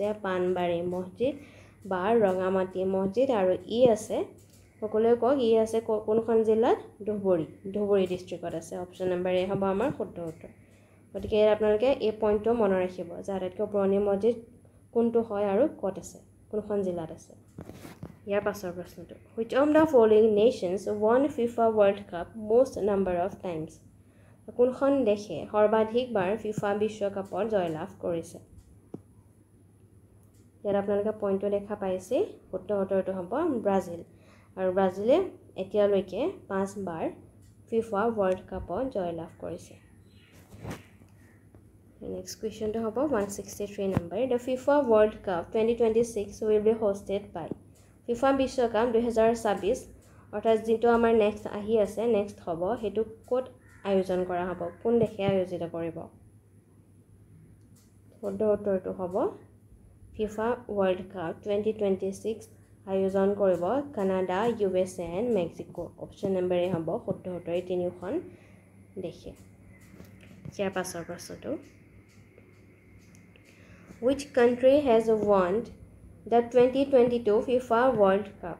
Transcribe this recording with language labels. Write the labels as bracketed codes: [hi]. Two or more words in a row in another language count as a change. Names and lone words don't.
[as] পানবাৰী মছজিদ বা ৰঙামাটি মছজিদ আৰু ই আছে সকলোৱে কওক ই আছে কোনখন জিলাত ধুবুৰী ডিষ্ট্ৰিক্টত আছে [en] option number A [as] হ'ব আমাৰ শুদ্ধ উত্তৰ গতিকে আপোনালোকে এই পইণ্টটো মনত ৰাখিব যে আটাইতকৈ পুৰণি মছজিদ কোনটো হয় আৰু ক'ত আছে কোনখন জিলাত আছে ইয়াৰ পাছৰ প্ৰশ্নটো [en] which of the following nations won FIFA World Cup most number of times [as] কোনখন দেশে সৰ্বাধিকবাৰ ফিফা বিশ্বকাপত জয়লাভ কৰিছে ইয়াত আপোনালোকে পইণ্টটো দেখা পাইছে শুদ্ধ উত্তৰটো হ'ব ব্ৰাজিল আৰু ব্ৰাজিলে এতিয়ালৈকে 5 বাৰ ফিফা ৱৰ্ল্ড কাপত জয়লাভ কৰিছে [en] Next question [as] তো হ'ব 163 number. [en] The FIFA World Cup 2026 will be hosted by FIFA Bishwakap 2026 [as] অৰ্থাৎ যেটো আমাৰ নেক্সট আহি আছে নেক্সট হ'ব হেতু কোট আয়োজন কৰা হ'ব কোন দেশে আয়োজিত কৰিব শুদ্ধ উত্তৰটো হ'ব FIFA World Cup 2026 আয়োজন কৰিব কানাডা USA এণ্ড মেক্সিকো [en] option number A [as] হ'ব শুদ্ধ উত্তৰ এই তিনিখন দেশে ইয়াৰ পাছৰ প্ৰশ্নটো [en] Which country has won the 2022 FIFA World Cup?